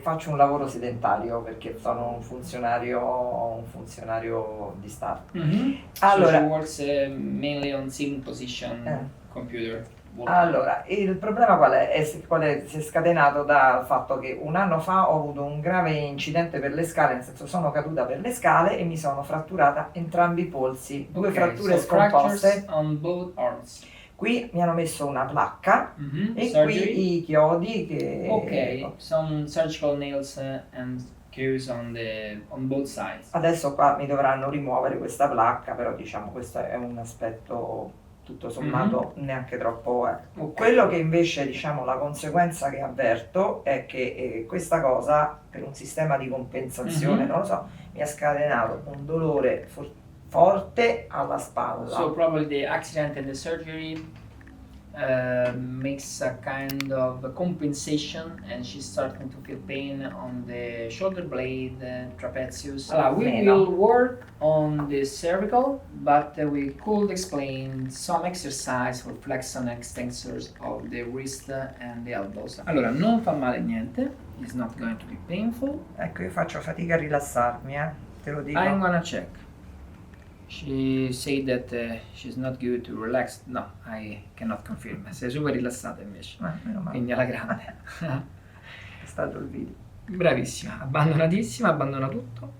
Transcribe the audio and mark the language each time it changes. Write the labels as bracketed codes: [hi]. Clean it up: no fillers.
[it] faccio un lavoro sedentario perché sono un funzionario di Stato. Mhm. Allora- [en] So she works mainly on sitting position computer. [it] Allora, il problema qual è? Si è scatenato dal fatto che un anno fa ho avuto un grave incidente per le scale, nel senso sono caduta per le scale e mi sono fratturata entrambi i polsi, due fratture [en] so [it] scomposte. [en] fractures on both arms. [it] Qui mi hanno messo una placca e [en] Surgery. [it] qui i chiodi che... [en] Ok, some surgical nails and screws on both sides. [it] Adesso qua mi dovranno rimuovere questa placca, però diciamo questo è un aspetto tutto sommato neanche troppo... Ok. Quello che invece diciamo la conseguenza che avverto è che questa cosa per un sistema di compensazione, non lo so, mi ha scatenato un dolore forte alla spalla. [en] So probably the accident and the surgery makes a kind of compensation, and she's starting to feel pain on the shoulder blade, trapezius. We will work on the cervical, but we could explain some exercise for flexion and extensors of the wrist and the elbows. [it] Allora, non fa male niente. [en] It's not going to be painful. [it] Ecco, io faccio fatica a rilassarmi, te lo dico. [en] I'm gonna check. She said that she's not good to relax. No, I cannot confirm. [it] Sei super rilassata invece. Meno male. Quindi alla grande. È stato il video. Bravissima, abbandonatissima, abbandona tutto.